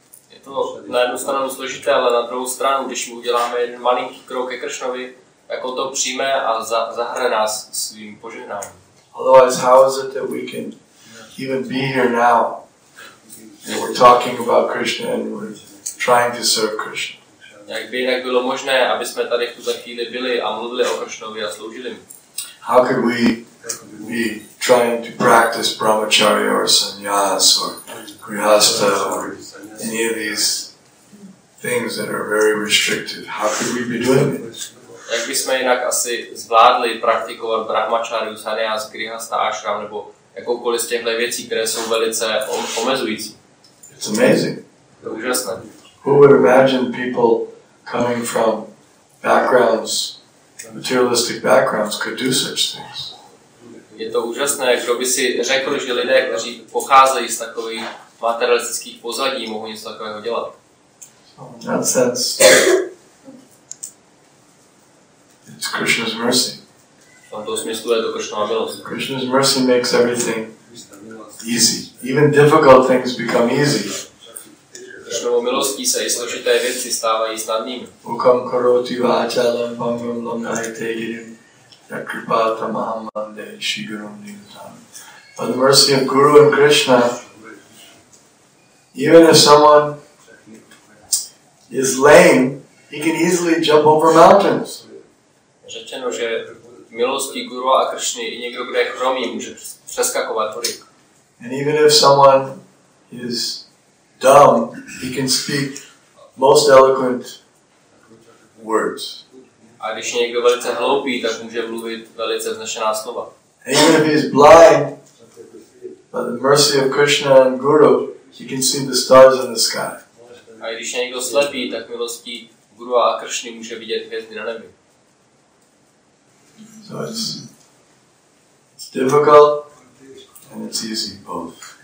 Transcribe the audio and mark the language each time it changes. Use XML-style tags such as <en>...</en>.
<cs>Je to na jednu stranu složité, ale na druhou stranu, když mu uděláme jeden malinký krok ke Kršnovi, tak on to přijme a zahrne nás svým požehnáním.</cs> <en>Otherwise, how is it that we can even be here now? And we're talking about Krishna and we're trying to serve Krishna.</en> <cs>Jak by jinak bylo možné, aby jsme tady v tuto chvíli byli a mluvili o Kršnovi a sloužili mu?</cs> <en>How could we be trying to practice brahmacharya or sannyas or grihastha or any of these things that are very restrictive? How could we be doing it?</en> <cs>Jak bychom jinak asi zvládli praktikovat brahmacharyu, sannyas, grihastha, ashram nebo jakoukoliv z těchto věcí, které jsou velice omezující?</cs> <en>It's amazing.</en> <cs>To je úžasné.</cs> <en>Who would imagine people coming from backgrounds, materialistic backgrounds, could do such things?</en> <cs>Je to úžasné, kdo by si řekl, že lidé, kteří pocházejí z takových materialistických pozadí, mohou něco takového dělat.</cs> <en>In that sense, it's Krishna's mercy.</en> <cs>V tomto smyslu je to Krishnova milost.</cs> <en>Krishna's mercy makes everything easy. Even difficult things become easy.</en> <cs>Krishnovou milostí se i složité věci stávají snadnými.</cs> <sa>Ukam karoti vachalam bangam lamnahite girim yakripata mahamande shigurum nitam.</sa> <en>By the mercy of Guru and Krishna, even if someone is lame, he can easily jump over mountains.</en> <cs>Řečeno, že milostí Guru a Krishny i někdo, kdo je chromý, může přeskakovat hory.</cs> <en>And even if someone is dumb, he can speak most eloquent words.</en> <cs>A když je někdo velice hloupý, tak může mluvit velice vznešená slova.</cs> <en>And even if he is blind, by the mercy of Krishna and Guru, he can see the stars in the sky.</en> <cs>A když je někdo slepý, tak milostí Guru a Krishny může vidět hvězdy na nebi.</cs> <en>So it's difficult and it's easy both.</en>